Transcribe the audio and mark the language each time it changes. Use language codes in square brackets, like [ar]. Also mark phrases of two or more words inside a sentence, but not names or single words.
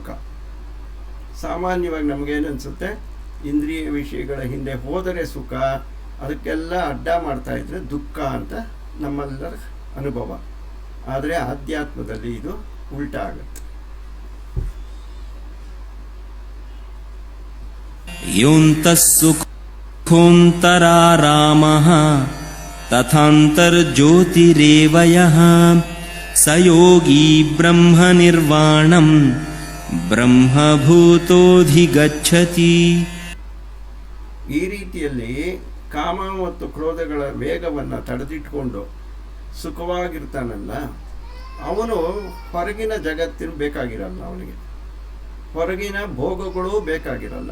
[kn] ಸಾಮಾನ್ಯವಾಗಿ ನಮಗೇನು ಅನಿಸುತ್ತೆ, ಇಂದ್ರಿಯ ವಿಷಯಗಳ ಹಿಂದೆ ಹೋದರೆ ಸುಖ, ಅದಕ್ಕೆಲ್ಲ ಅಡ್ಡ ಮಾಡ್ತಾಯಿದ್ರೆ ದುಃಖ ಅಂತ ನಮ್ಮೆಲ್ಲರ ಅನುಭವ. ಆದರೆ ಆಧ್ಯಾತ್ಮದಲ್ಲಿ ಇದು ಉಲ್ಟಾ ಆಗುತ್ತೆ. [sa] ಯೋಂತಃ ಸುಖೋಂತರಾರಾಮಃ ತಥಾಂತರ್ಜ್ಯೋತಿರೇವ ಯಃ ಸ ಯೋಗಿ ಬ್ರಹ್ಮ ನಿರ್ವಾಣಂ ಬ್ರಹ್ಮಭೂತೋಧಿಗಚ್ಚತಿ. [kn] ಈ ರೀತಿಯಲ್ಲಿ ಕಾಮ ಮತ್ತು ಕ್ರೋಧಗಳ ವೇಗವನ್ನು ತಡೆದಿಟ್ಕೊಂಡು ಸುಖವಾಗಿರ್ತಾನಲ್ಲ, ಅವನು ಹೊರಗಿನ ಜಗತ್ತಿನ ಬೇಕಾಗಿರಲ್ಲ, ಅವನಿಗೆ ಹೊರಗಿನ ಭೋಗಗಳು ಬೇಕಾಗಿರಲ್ಲ.